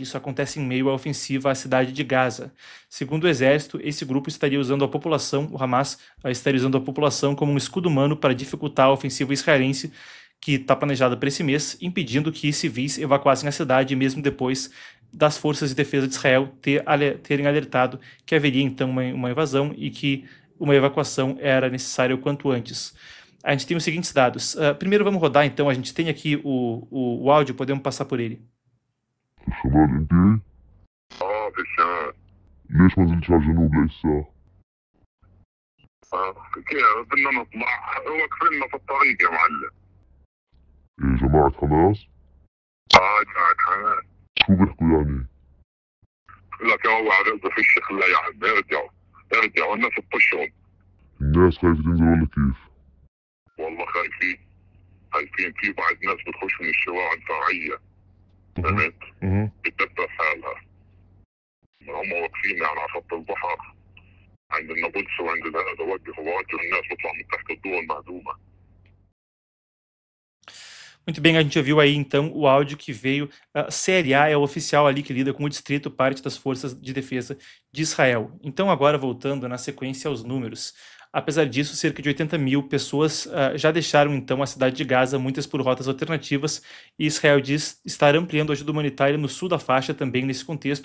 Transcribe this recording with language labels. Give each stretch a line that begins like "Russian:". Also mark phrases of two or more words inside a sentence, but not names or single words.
Portuguese: Isso acontece em meio à ofensiva à cidade de Gaza. Segundo o exército, esse grupo estaria usando a população, o Hamas estaria usando a população como um escudo humano para dificultar a ofensiva israelense que está planejada para esse mês, impedindo que civis evacuassem a cidade, mesmo depois das forças de defesa de Israel terem alertado que haveria então uma invasão e que uma evacuação era necessária o quanto antes. A gente tem os seguintes dados. Primeiro vamos rodar então, a gente tem aqui o áudio, podemos passar por ele.
Arabic: شمال انت؟ في الشمال. ليش ما نزلتش على الجنوب لسه؟ كيف بدنا نطلع وقفنا في الطريق يا معلم. ايه جماعة حماس؟ جماعة حماس. شو بيحكوا يعني؟ لك يا هو عرفت في الشيخ لا يا عم ارجع يعني الناس تطشهم. الناس خايفة تنزل ولا كيف؟ والله خايفين في بعض ناس بتخش من الشوارع الفرعية، فهمت؟ بتدبر حالها. هم واقفين يعني على خط البحر عند النابلس وعند هذا، وجهوا الناس بتطلع من تحت الدول المهدومة.
Portuguese: Muito bem, a gente ouviu aí então o áudio que veio. CLA é o oficial ali que lida com o distrito, parte das forças de defesa de Israel. Então, agora voltando na sequência aos números. Apesar disso, cerca de 80 mil pessoas já deixaram então a cidade de Gaza, muitas por rotas alternativas, e Israel diz estar ampliando a ajuda humanitária no sul da faixa também nesse contexto.